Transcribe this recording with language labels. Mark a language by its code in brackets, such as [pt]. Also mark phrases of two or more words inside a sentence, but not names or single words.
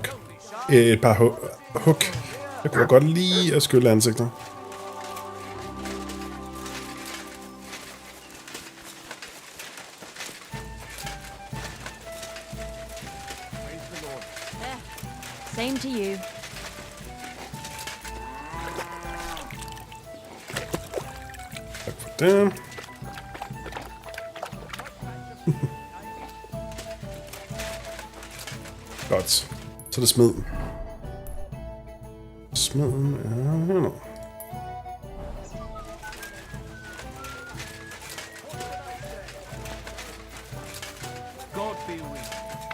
[da] Et par hug. Jeg kunne godt lige at skylle ansigtet. [en] Same to you. [da] Tak for det. Godt. Så er det smeden. Smeden er hernede. [en] God be with you.